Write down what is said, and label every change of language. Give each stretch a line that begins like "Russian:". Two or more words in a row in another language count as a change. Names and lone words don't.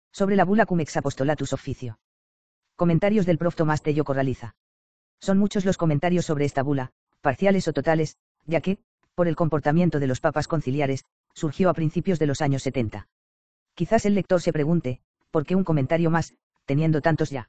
Spanish: Sobre la bula Cum ex apostolatus officio. Comentarios del prof. Tomás Tello Corraliza. Son muchos los comentarios sobre esta bula, parciales o totales, ya que, por el comportamiento de los papas conciliares, surgió a principios de los años 70. Quizás el lector se pregunte, ¿por qué un comentario más, teniendo tantos ya?